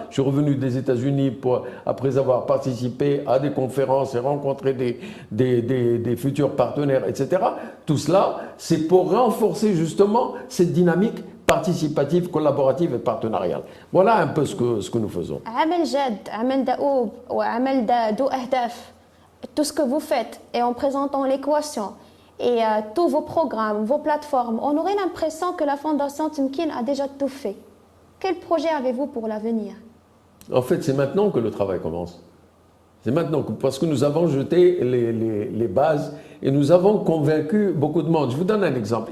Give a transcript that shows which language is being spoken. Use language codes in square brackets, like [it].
[fr] Je suis revenu des États-Unis après avoir participé à des conférences et rencontré des futurs partenaires, etc. Tout cela, c'est pour renforcer justement cette dynamique participative, collaborative et partenariale. Voilà un peu ce que nous faisons. [ar] عمل جاد، عمل دؤوب وعمل ذو أهداف. [fr] Tout ce que vous faites et en présentant l'équation et tous vos programmes, vos plateformes, on aurait l'impression que la Fondation Temkin a déjà tout fait. Quel projet avez-vous pour l'avenir? En fait, c'est maintenant que le travail commence. C'est maintenant, parce que nous avons jeté les bases et nous avons convaincu beaucoup de monde. Je vous donne un exemple.